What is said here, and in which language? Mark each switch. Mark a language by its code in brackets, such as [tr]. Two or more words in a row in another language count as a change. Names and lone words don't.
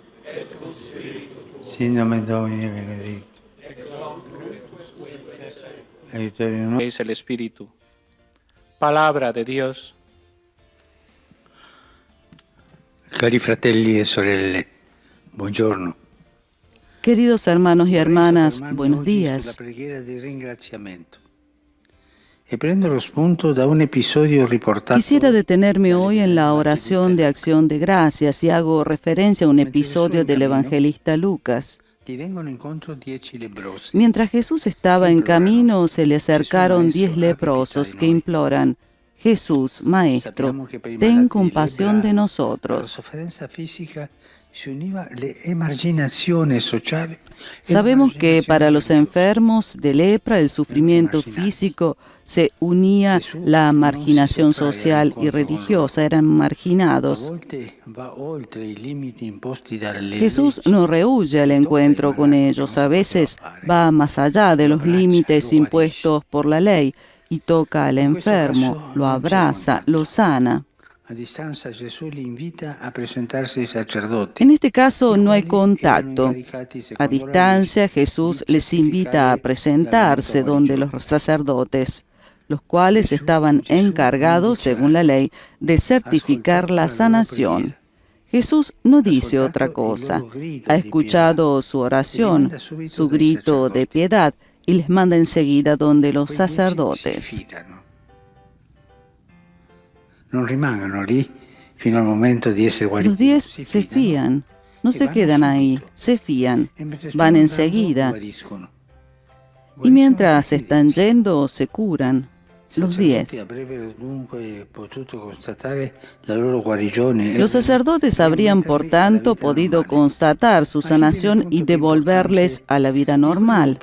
[la] Sin nomen Domini benedictum. Aiutorium [es] Es el Espíritu. Palabra de Dios. [it] Cari fratelli e sorelle, buongiorno. [es] Queridos hermanos y hermanas, buenos [it] Oggi [es] días. [it] sulla preghiera di ringraziamento. E prendo lo spunto da un episodio riportato. [es] Quisiera detenerme hoy en la oración de acción de gracias y hago referencia a un episodio del evangelista Lucas. [it] Ti vengono incontro 10 lebbrosi. [es] Mientras Jesús estaba en camino, se le acercaron 10 leprosos que imploran: Jesús, Maestro, ten compasión de [it] La [es] nosotros. [it] sofferenza fisica si univa l'emarginazione sociale. [es] Sabemos que para los enfermos de lepra el sufrimiento físico se unía la marginación social y religiosa, eran marginados. Jesús no rehúye el encuentro con ellos, a veces va más allá de los límites impuestos por la ley y toca al enfermo, lo abraza, lo sana. [it] A distanza Gesù li invita a presentarsi ai sacerdoti. [es] En este caso no hay contacto. A distancia Jesús les invita a presentarse donde los sacerdotes, los cuales estaban encargados, según la ley, de certificar la sanación. Jesús no dice otra cosa. Ha escuchado su oración, su grito de piedad, y les manda enseguida donde los sacerdotes. [it] No rimangano lì fino al momento di essere guariti. [es] Los 10 se fían, no se quedan ahí, se fían, van enseguida. Y mientras están yendo, se curan. Los 10. Los sacerdotes habrían, por tanto, podido constatar su sanación y devolverles a la vida normal.